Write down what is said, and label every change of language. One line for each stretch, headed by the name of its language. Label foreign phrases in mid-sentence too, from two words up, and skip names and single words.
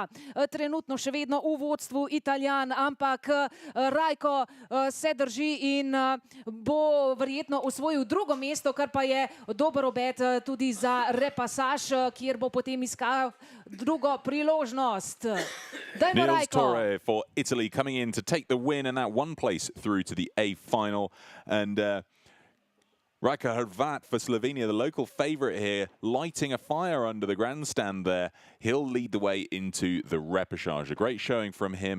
Slovenian: Trenutno še vedno v vodstvu Italijan, ampak Rajko se drži in bo verjetno osvojil drugo mesto, kar pa je dober obet tudi za repasaž, kjer bo potem iskal drugo priložnost.
English: Nils Tore for Italy coming in to take the win and that one place through to the A final. And Rajko Hrvat for Slovenia, the local favourite here, lighting a fire under the grandstand there. He'll lead the way into the repechage. A great showing from him.